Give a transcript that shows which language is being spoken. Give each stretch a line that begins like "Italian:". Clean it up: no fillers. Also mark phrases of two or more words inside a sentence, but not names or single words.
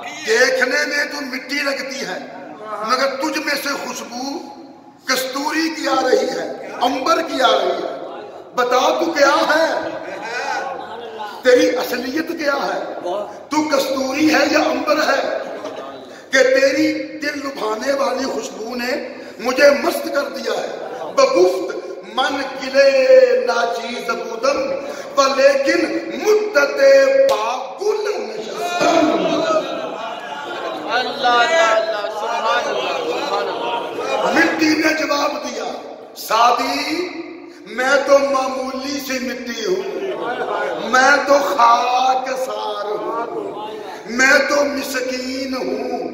Urdu: دیکھنے میں تو مٹی لگتی ہے مگر تجھ میں سے خوشبو کستوری کی آ رہی ہے، عنبر کی آ رہی ہے. بتا تو کیا ہے، تیری اصلیت کیا ہے؟ تو کستوری ہے یا عنبر ہے کہ تیری دل لبھانے والی خوشبو نے مجھے مست کر دیا ہے.
Persian: بگفت من گلے ناچیز بودم ولیکن مدت باگل نشستم.
Urdu: مٹی نے جواب دیا سعدی میں تو معمولی سی مٹی ہوں، میں تو خاک سار ہوں، میں تو مسکین ہوں.